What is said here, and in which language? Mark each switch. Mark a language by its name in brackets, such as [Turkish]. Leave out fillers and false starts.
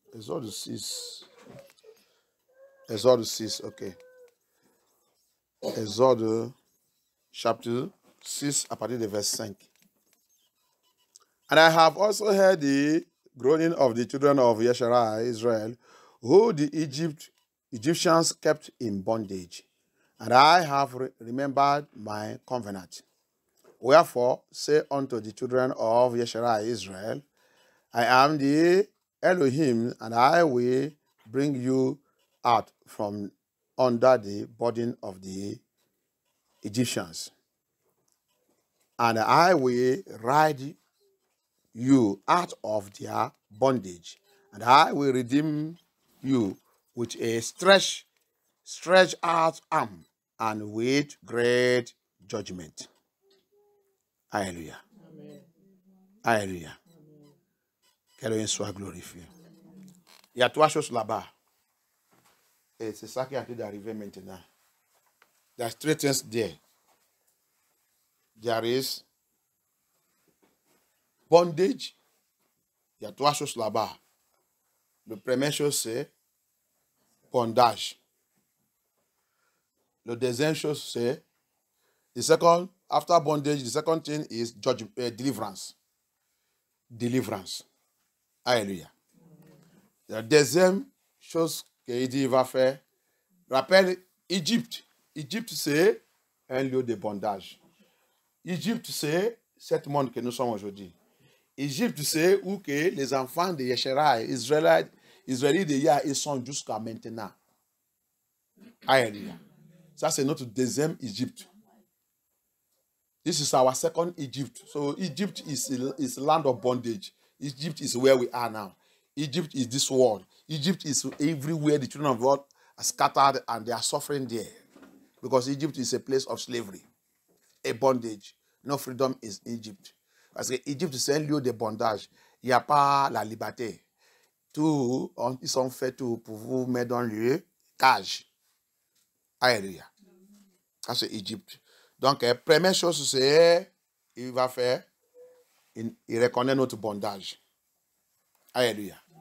[French] Exode 6. Exode 6, ok. Exode chapitre 6, à partir de verset 5. [English] And I have also heard the groaning of the children of Yeshua, Israel, who the Egyptians kept in bondage. And I have remembered my covenant. Wherefore, say unto the children of Yeshua, Israel, I am the Elohim, and I will bring you out from under the burden of the Egyptians. And I will ride you out of their bondage, and I will redeem you with a stretched out arm and with great judgment. [French] Alléluia. Alléluia. Qu'Elohim soit glorifié. Il y a trois choses là-bas. Et c'est ça qui est en train d'arriver maintenant. [English] There's three things there. There is bondage. [French] Il y a trois choses là-bas. La première chose, c'est bondage. La deuxième chose, c'est [English] the second, after bondage, the second thing is deliverance. Deliverance. Alléluia. [French] La deuxième chose qu'il dit, il va faire, rappelle Égypte. Égypte, c'est un lieu de bondage. Égypte, c'est ce monde que nous sommes aujourd'hui. Égypte, c'est où que les enfants de Yeshua, Israélites de Yah, ils sont jusqu'à maintenant. Alléluia. Ça, c'est notre deuxième Égypte. [English] This is our second Egypt. So Egypt is land of bondage. Egypt is where we are now. Egypt is this world. Egypt is everywhere the children of God are scattered and they are suffering there. Because Egypt is a place of slavery, a bondage. No freedom is Egypt. [French] Parce que Egypte, c'est un lieu de bondage. Il n'y a pas la liberté. Ils sont faits tout pour vous mettre dans le cage. Alléluia. Ça, c'est Égypte. Donc, première chose, c'est, il va faire, il reconnaît notre bondage. Alléluia.